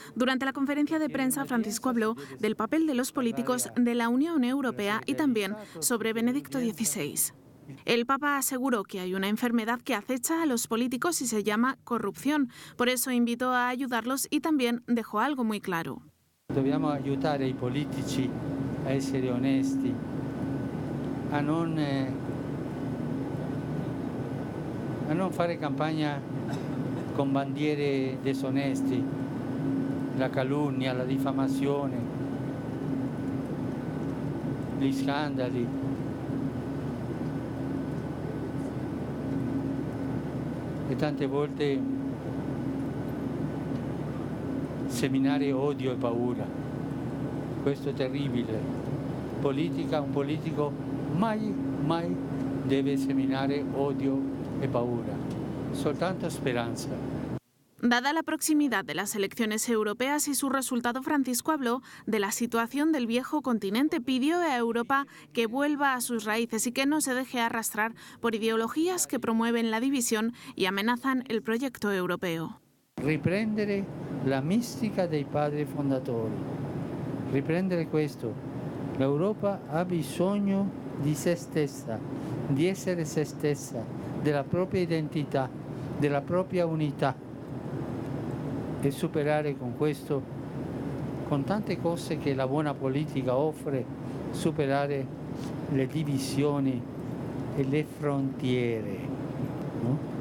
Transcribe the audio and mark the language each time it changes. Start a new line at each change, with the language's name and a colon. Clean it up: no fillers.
Spanish: Durante la conferencia de prensa, Francisco habló del papel de los políticos de la Unión Europea y también sobre Benedicto XVI. El Papa aseguró que hay una enfermedad que acecha a los políticos y se llama corrupción. Por eso invitó a ayudarlos y también dejó algo muy claro.
Italian: Dobbiamo aiutare i politici a essere onesti, a non fare campagna con bandiere disonesti, la calunnia, la diffamazione, gli scandali. E tante volte seminare odio e paura. Questo è terribile. Un politico mai deve seminare odio e paura. Soltanto speranza.
Spanish: Dada la proximidad de las elecciones europeas y su resultado, Francisco habló de la situación del viejo continente. Pidió a Europa que vuelva a sus raíces y que no se deje arrastrar por ideologías que promueven la división y amenazan el proyecto europeo.
Italian: Riprendere la mistica dei padri fondatori. Riprendere questo. L'Europa ha bisogno di se stessa, di essere se stessa, della propria identità, della propria unità e superare con questo, con tante cose che la buona politica offre, superare le divisioni e le frontiere. No?